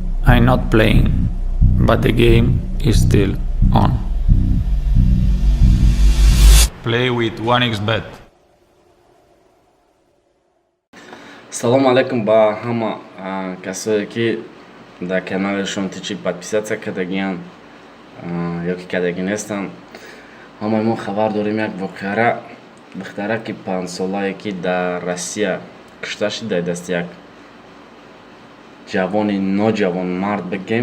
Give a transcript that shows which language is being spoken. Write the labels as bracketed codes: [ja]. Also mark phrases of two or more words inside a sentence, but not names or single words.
[en] I'm not playing, but the game is still on. Play with 1xbet. [tg] Салом алейкум ба ҳама касое ки дар канали Шонтичи подписатсия кардагиян ё ки кардаги нестанд. Ҳамаи мо хабар дорем як воқеара духтараки 5-солае ки дар Россия кушта шуда дасти як ҷавони ноҷавон мард бигем.